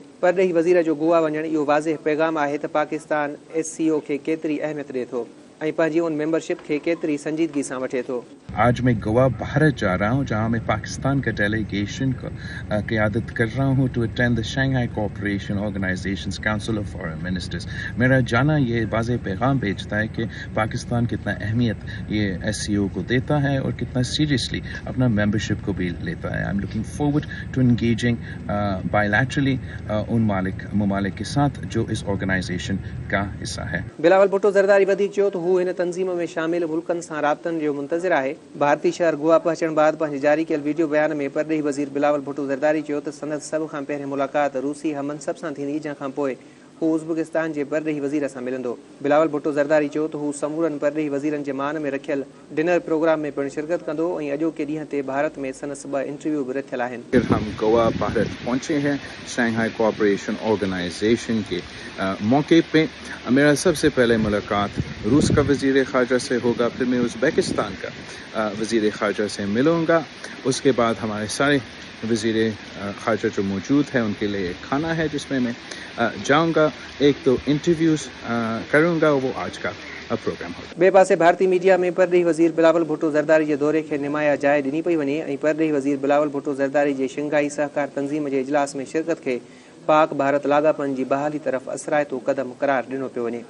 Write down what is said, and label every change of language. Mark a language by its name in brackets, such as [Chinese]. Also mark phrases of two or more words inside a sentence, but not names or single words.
[Sindhi] परॾेही वज़ीर जो गोवा वञणु इहो वाज़ेह पैगाम आहे त पाकिस्तान SCO खे केतिरी अहमियत ॾिए थो ऐं पंहिंजी उन मेंबरशिप खे केतिरी संजीदगी सां वठे थो। [Urdu] آج میں گوا بھارت جا رہا ہوں، جہاں میں پاکستان کا ڈیلیگیشن کو قیادت کر رہا ہوں [English] to attend the Shanghai Cooperation Organisation's Council of Foreign Ministers. [Urdu] میرا جانا یہ واضح پیغام بھیجتا ہے کہ پاکستان کتنا اہمیت یہ SCO کو دیتا ہے اور کتنا سیریسلی اپنا ممبرشپ کو بھی لیتا ہے. [English] I am looking forward to engaging bilaterally [Urdu] ان ممالک کے ساتھ جو اس آرگنائزیشن کا حصہ ہے. [Sindhi] बिलावल भुट्टो ज़रदारी वधीक चयो त हू हिन तंज़ीम में शामिल मुल्कनि सां राब्तनि जो मुंतज़िर आहे। भारतीय शहर गोवा पहुचण बाद पंहिंजे जारी कयल वीडियो बयान में परॾेही वज़ीर बिलावल भुट्टो ज़रदारी चयो त संदसि सभ खां पहिरियों मुलाक़ात रूसी हममनसब सां थींदी, जंहिंखां पोइ हू उज़्बेकिस्तान जे परॾेही वज़ीर सां मिलंदो। बिलावल भुट्टो ज़रदारी चयो त हू समूरनि परॾेही वज़ीरनि जे मान में रखियल [English] dinner program [Sindhi] में पिणु शिरकत कंदो ऐं अॼोके ॾींहं ते भारत में संदसि 2 इंटरव्यू बि रथियल आहिनि। [Urdu] ہم گوا بھارت پہنچے ہیں شنگھائی کوآپریشن آرگنائزیشن کے موقعے پہ. میرا سب سے پہلے ملاقات روس کا وزیر خارجہ سے ہوگا، پھر میں ازبکستان کا وزیر خارجہ سے ملوں گا. اس کے بعد ہمارے سارے وزیر خارجہ جو موجود ہیں ان کے لیے کھانا ہے جس میں میں جاؤں گا. ایک تو انٹرویوز کروں گا، وہ آج کا پروگرام ہوگا. [Sindhi] बे पासे भारतीय मीडिया में परॾेही वज़ीर बिलावल भुट्टो ज़रदारी जे दौरे खे निमाया जाइ ॾिनी पई वञे ऐं परॾेही वज़ीर बिलावल भुट्टो ज़रदारी जे शंघाई सहकार तंज़ीम जे इजलास में शिरकत खे पाक भारत लाॻापनि जी बहाली तरफ़ असराइतो क़दम क़रार ॾिनो पियो वञे।